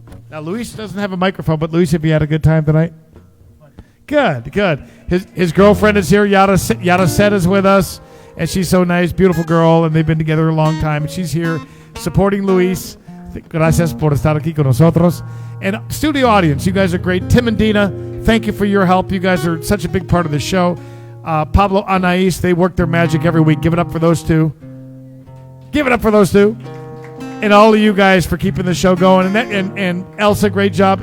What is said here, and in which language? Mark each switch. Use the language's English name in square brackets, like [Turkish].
[English] Now, Luis doesn't have a microphone, but Luis, have you had a good time tonight? Good, good. His girlfriend is here. Yada Set is with us, and she's so nice, beautiful girl, and they've been together a long time. And she's here supporting Luis. [Spanish] Gracias por estar aquí con nosotros. [English] And studio audience, you guys are great. Tim and Dina, thank you for your help. You guys are such a big part of the show. Pablo, Anais, they work their magic every week. Give it up for those two. Give it up for those two. And all of you guys for keeping the show going. And Elsa, great job.